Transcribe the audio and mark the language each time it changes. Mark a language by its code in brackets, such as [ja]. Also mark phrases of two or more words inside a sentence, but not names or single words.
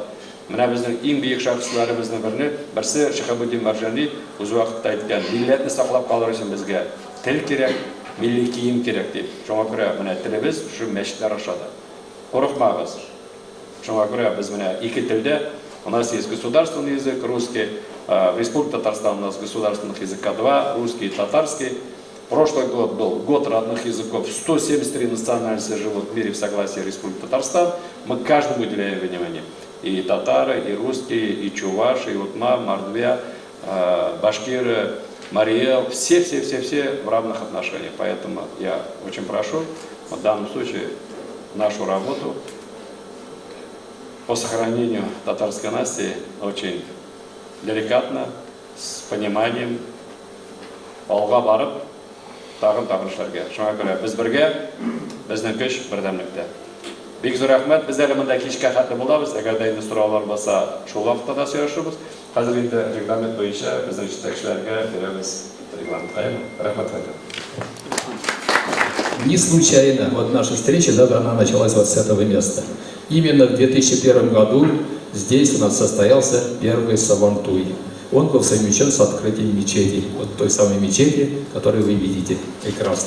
[tt] Менә безнең иң бөек шәхесләребезнең берсе Шиһабуддин Марҗани үз вакытта әйткән, милләтне саклап калыр өчен безгә тел кирәк, милли кием кирәк дип. Шуңа күрә менә телебез шу мәчетләр ашады. Курыкмагыз. Шуңа күрә без менә ике телдә, [ru] у нас есть государственный язык русский, в Республике Татарстан у нас государственных языка 2, русский и татарский. Прошлый год был год родных языков, 173 национальности живут в мире в согласии Республики Татарстан. Мы каждому уделяем внимание. И татары, и русские, и чуваши, и утма, мордвя, башкиры, мариэл. Все в равных отношениях. Поэтому я очень прошу в данном случае нашу работу по сохранению татарской нации очень деликатно, с пониманием, [tt] алга барып, тагын эшләргә. Шуңа күрә без бергә, безнең көч бердәмлектә. Бик зур рәхмәт. Без әле монда кичкә хәтле булабыз. Әгәр дә инде сораулар булса, шул вакытта да сөйләшәбез. Хәзер инде регламент буенча безнең җитәкчеләргә бирәбез регламент. Рәхмәт. [ru] Не случайно вот наша встреча, да, она началась вот с этого места. Именно в 2001 году здесь у нас состоялся первый Сабантуй. Он был совмещен с открытием мечети, вот той самой мечети, которую вы видите прекрасно.